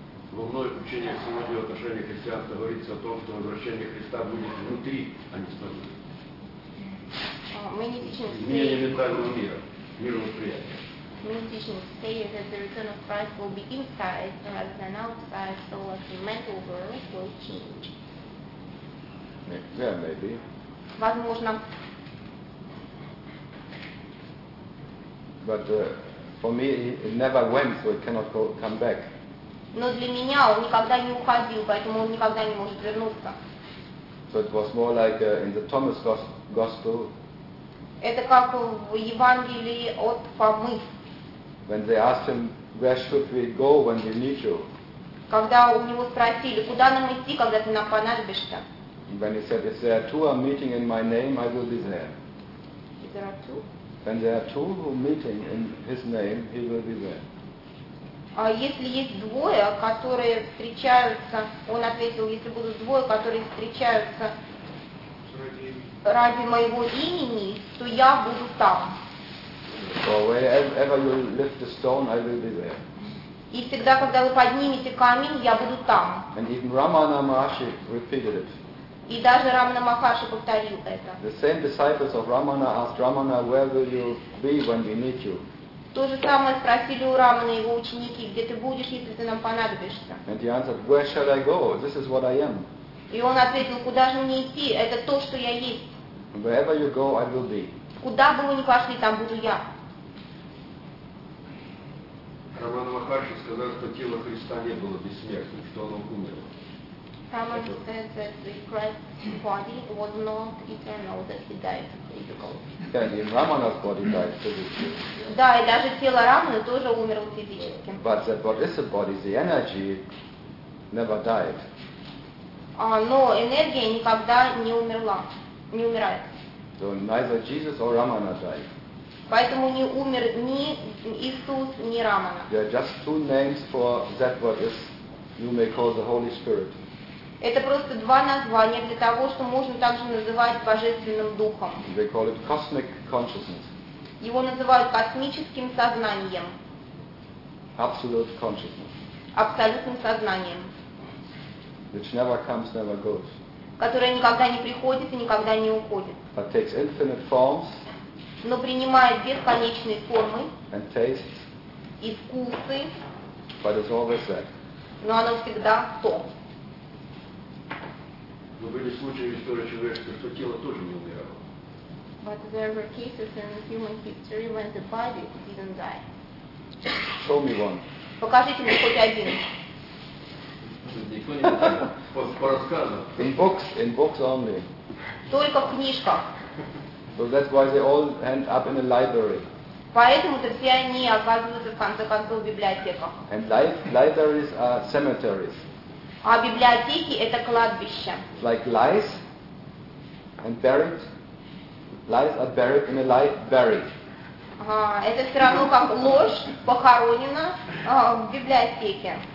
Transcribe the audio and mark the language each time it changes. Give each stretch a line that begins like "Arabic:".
Russian: В одной учении Синодии отношения христианства говорится о том, что возвращение Христа будет внутри, а не снаружи.
English: many teachings say.
Russian: Изменение ментального мира, мировосприятия.
English: Many teachings say that the return of Christ will be inside rather than outside, so that the mental world will change. Yeah, maybe.
Russian: Возможно.
English: But for me, it never went, so it cannot go, come back.
Russian: Но для меня он никогда не уходил, поэтому он никогда не может вернуться.
English: So it was more like in the Thomas Gospel.
Russian: Это как в Евангелии от Фомы.
English: When they asked him, where should we go when we need you?
Russian: Когда у него спросили, куда нам идти, когда ты нам понадобишься?
English: When he said, if there are two are meeting in my name, I will be there. Is there two? When there are two who meeting in his name, he will be there.
Russian: А если есть двое, которые встречаются, он ответил, если будут двое, которые встречаются ради моего имени, то я буду там.
English: So wherever you lift the stone, I will be there.
Russian: И всегда, когда вы поднимете камень, я буду там.
English: And even Ramana Maharshi repeated it.
Russian: И даже Рамана Махарши повторил это.
English: The same disciples of Ramana asked Ramana, where will you be when we need you?
Russian: То же самое спросили у Рамана его ученики, где ты будешь, если ты нам понадобишься.
English: And he answered, where shall I go? This is what I am.
Russian: И он ответил, куда же мне идти? Это то, что я есть.
English: Wherever you go, I will be.
Russian: Куда бы вы ни пошли, там буду я. Рамана Махарши сказал, что тело Христа не было бессмертным, что оно умерло.
English: Рамана said that the Christ's body was not eternal, that he died. Yeah, and Ramana's body died physically.
Russian: Да, и даже тело Раманы тоже умерло физически.
English: But that what is the body, the energy, never died.
Russian: Но энергия никогда не умерла, не умирает.
English: So neither Jesus or Ramana died.
Russian: Поэтому не умер ни Иисус, ни Рамана.
English: There are just two names for that what is, you may call the Holy Spirit.
Russian: Это просто два названия для того, что можно также называть Божественным Духом.
English: They call it cosmic consciousness.
Russian: Его называют космическим сознанием.
English: Absolute consciousness.
Russian: Абсолютным сознанием.
English: Which never comes, never goes.
Russian: Которое никогда не приходит и никогда не уходит.
English: But takes infinite forms.
Russian: Но принимает бесконечные формы.
English: And tastes.
Russian: И вкусы.
English: But it's always that.
Russian: Но оно всегда то. Но были случаи в истории человечества, что тело тоже не умирало.
English: But there were cases in human history when the body didn't die. Show me one.
Russian: Покажите мне хоть один. Никто не знает. По рассказам.
English: In books only.
Russian: Только в книжках.
English: So that's why they all end up in a library.
Russian: Поэтому-то все они оказываются в конце концов в библиотеках.
English: And libraries are cemeteries.
Russian: А библиотеки — это кладбище.
English: Like lies and buried. Lies are buried in a lie, buried.
Russian: Это все равно как ложь похоронена в библиотеке.